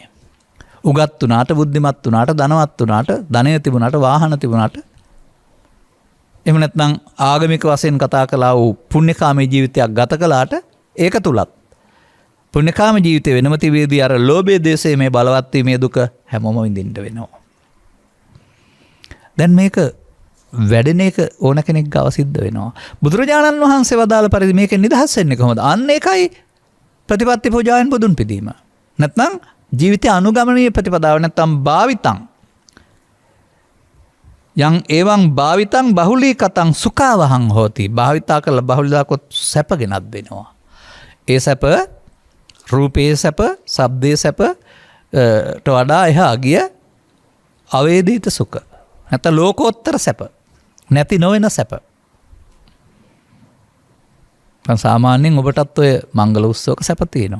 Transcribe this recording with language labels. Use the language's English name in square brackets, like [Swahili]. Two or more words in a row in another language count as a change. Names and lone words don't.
[Sinhala] උගත් වුණාට, බුද්ධිමත් වුණාට, ධනවත් වුණාට, ධනය තිබුණාට, වාහන තිබුණාට, එහෙම නැත්නම් ආගමික වශයෙන් කතා කළා වූ පුණ්‍යකාමී ජීවිතයක් ගත කළාට ඒක තුලත් පුණ්‍යකාමී ජීවිතේ වෙනම තිබෙදී අර ලෝභයේ දේශයේ මේ බලවත් වීමේ දුක හැමෝම විඳින්න වෙනවා. දැන් මේක වැඩෙන එක ඕන කෙනෙක් ගාව සිද්ධ වෙනවා. බුදුරජාණන් වහන්සේ වදාළ පරිදි මේකෙන් නිදහස් වෙන්නේ කොහොමද? අන්න ඒකයි ප්‍රතිපත්ති පූජාවෙන් බුදුන් පිදීම. නැත්නම් ජීවිතය අනුගමනීය ප්‍රතිපදාව නැත්නම් [Pali] භාවිතං යං එවං භාවිතං බහුලී කතං සුඛාවහං හෝති. [Sinhala] භාවිතා කළ බහුලීකොත් සැපගෙනත් දෙනවා. ඒ සැප රූපේ සැප, ශබ්දේ සැපට වඩා එහා ගිය අවේදිත සුඛ. නැත්නම් ලෝකෝත්තර සැප. නැති නොවන සැප. සාමාන්‍යයෙන් ඔබටත් ඔය මංගල උත්සවක සැප තියෙනවා.